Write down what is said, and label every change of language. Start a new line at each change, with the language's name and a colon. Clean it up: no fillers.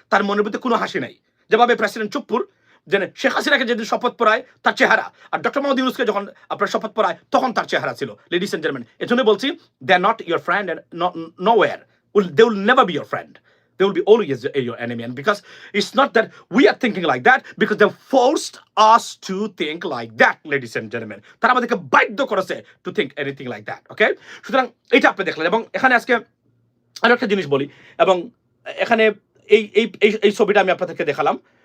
Bangla: তার মনের ভিতরে কোনো হাসি নাই, যেভাবে প্রেসিডেন্ট চুপ্পুর যেন শেখ হাসিনাকে যেদিন শপথ পড়ায় তার চেহারা, আর ডক্টর মোহাম্মদ ইউনূসকে যখন আপনার শপথ পড়ায় তখন তার চেহারা ছিল।
English: Ladies and gentleman, এজন্য বলছি they are not your friend and nowhere, they will never be your friend, they will be always your enemy. And because it's not that we are thinking like that, because they forced us to think like that, ladies and gentlemen.
Bangla: তারা আমাদেরকে বাধ্য করেছে
English: to think anything like that, okay?
Bangla: সুতরাং এটা আপনি দেখলেন। এবং এখানে আজকে আরো একটা জিনিস বলি, এবং এখানে এই ছবিটা আমি আপনাদেরকে দেখালাম।